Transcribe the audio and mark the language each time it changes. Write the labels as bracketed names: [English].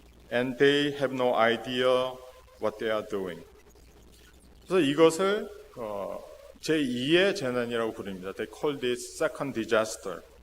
[English] And they have no idea what they are doing. [Korean] 그래서 이것을 제2의 재난이라고 부릅니다. [English] They call this second disaster.